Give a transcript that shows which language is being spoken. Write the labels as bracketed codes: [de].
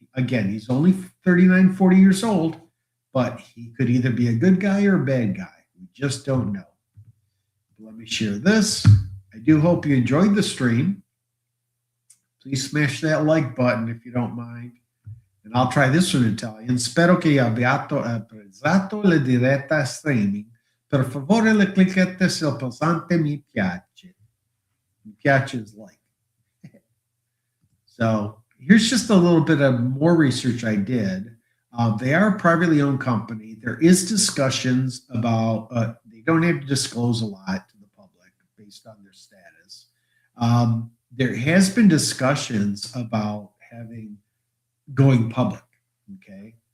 [en] Again, he's only 39, 40 years old, but he could either be a good guy or a bad guy. We just don't know. Let me share this. I do hope you enjoyed the stream. Please smash that like button if you don't mind. And I'll try this one in Italian. [it] Spero che abbiate apprezzato la diretta streaming. Per favore, cliccate sul pulsante mi piace. [en] Mi piace is like. So here's just a little bit of more research I did. They are a privately owned company. There is discussions about, they don't have to disclose a lot to the public based on their status. There has been discussions about going public, okay?